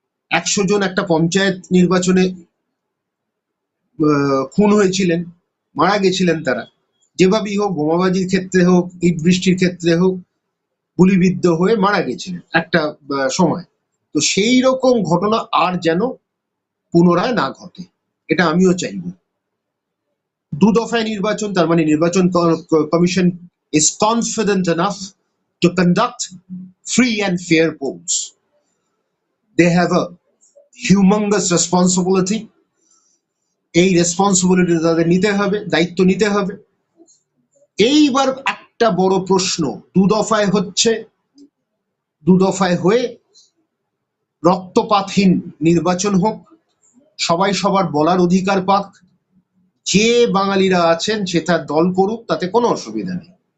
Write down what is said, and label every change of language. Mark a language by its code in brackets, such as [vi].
[bn] 100 জন একটা পঞ্চায়েত নির্বাচনে খুন হয়েছিলেন, মারা গেছিলেন তারা। যেভাবেই হোক, বোমাবাজির ক্ষেত্রে হোক, ইট বৃষ্টির ক্ষেত্রে হোক, গুলিবিদ্ধ হয়ে মারা গেছিলেন একটা সময়। তো সেই রকম ঘটনা আর যেন পুনরায় না ঘটে, এটা আমিও চাইব। দু দফায় নির্বাচন, তার মানে নির্বাচন commission [en] is confident enough to conduct free and fair polls. They have a humongous responsibility. [bn] এই রেসপন্সিবিলিটি তাদের নিতে হবে, দায়িত্ব নিতে হবে। এইবার একটা বড় প্রশ্ন, দু দফায় হচ্ছে, দু দফায় হয়ে রক্তপাতহীন নির্বাচন হোক, সবাই সবার বলার অধিকার পাক, যে বাঙালিরা আছেন সে তার দল করুক, তাতে কোনো অসুবিধা নেই।